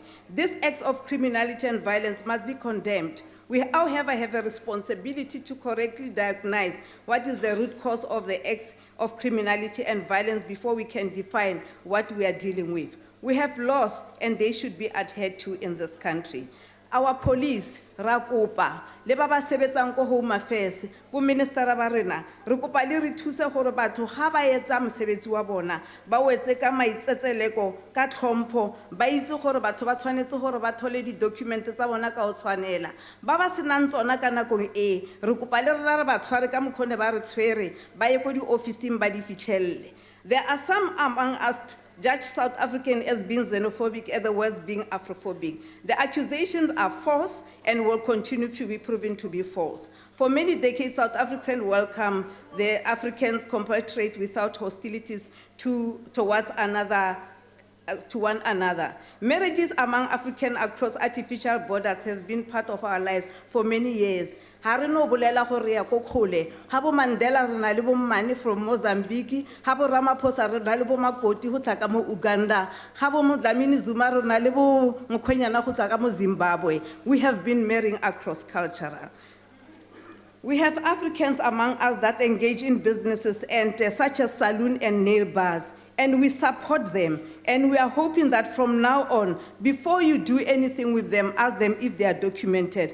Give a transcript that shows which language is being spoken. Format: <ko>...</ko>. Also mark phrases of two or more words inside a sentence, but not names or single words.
<en>These acts of criminality and violence must be condemned. We, however, have a responsibility to correctly diagnose what is the root cause of the acts of criminality and violence before we can define what we are dealing with. We have laws, and they should be adhered to in this country. Our police,</en> <tn>ra kopa, le ba ba sebetsang ko Home Affairs, bo minister ba rena, re kopa le re thuse gore batho ga ba etsa mosebetsi wa bona, ba wetse ka maitsetseleko, ka tlhompho, ba itse gore batho ba tshwanetse gore ba thole di-document tsa bona ka o tshwanela. Ba ba senang tsona ka nakong e, re kopa le rena re ba tshware ka mokgwa o ne ba re tshwere, ba ye ko di-officing ba di fitlhelele.</tn> <en>There are some among us judge South African as being xenophobic, otherwise being Afrophobic. The accusations are false and will continue to be proven to be false. For many decades, South Africans welcome the Africans compatriot without hostilities towards one another. Marriages among Africans across artificial borders have been part of our lives for many years.</en> <st>Harino bolela gore ya ko khole, habo Mandela re na le bo Mmane from Mozambique, habo Ramaphosa re na le bo Makoti ho tla ka mo Uganda, habo mo Dlamini Zuma re na le bo Mkhwenyana ho tla ka mo Zimbabwe.</st> <en>We have been marrying across cultural. We have Africans among us that engage in businesses and such as saloon and nail bars, and we support them. And we are hoping that from now on, before you do anything with them, ask them if they are documented.</en>